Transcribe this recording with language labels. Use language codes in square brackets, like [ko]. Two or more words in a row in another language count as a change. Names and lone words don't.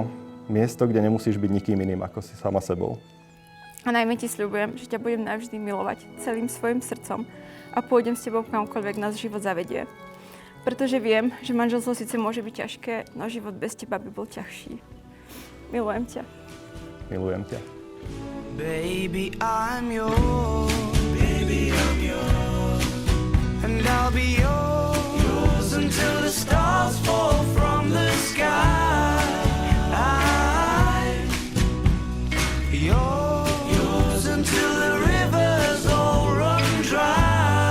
[sk] Miesto, kde nemusíš byť nikým iným ako si sama sebou. A najmä ti sľubujem, že ťa budem navždy milovať celým svojim srdcom a pôjdem s tebou kamkoľvek nás život zavedie. Pretože viem, že manželstvo síce môže byť ťažké, no život bez teba by bol ťažší. Milujem ťa. Milujem ťa. [en] Baby, I'm yours. Baby, I'm yours. And I'll be yours until the stars fall from the sky. Yours until the rivers all run dry.